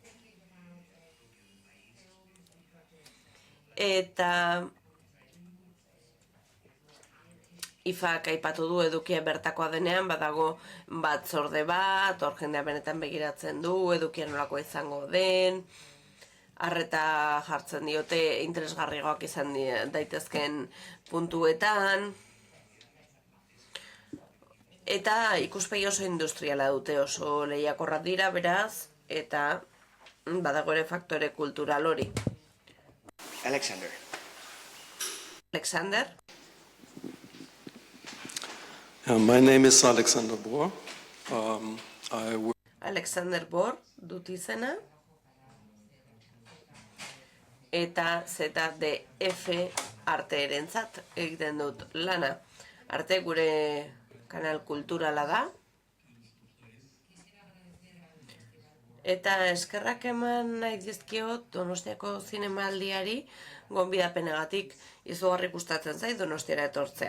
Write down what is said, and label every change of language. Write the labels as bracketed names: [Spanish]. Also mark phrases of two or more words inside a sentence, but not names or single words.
[Basque] Eta IFAk aipatu du edukia bertakoa denean, badago batzorde bat, hor jendea benetan begiratzen du, edukia nolako izango den, arreta jartzen diote interesgarriagoak izan daitezken puntuetan. Eta ikuspegi oso industriala dute, oso lehiakorrak dira, beraz, eta badago ere faktore kultural hori. Alexander. [English] My name is Alexander Bohr. [Basque] Alexander Bohr dut izena. Eta ZDF arteerentzat egiten dut lana. Arte gure kanal kulturala da. Eta eskerrak eman nahi dizkiot Donostiako zinemaldiari gonbidapenagatik, izugarri gustatzen zait Donostiara etortzea.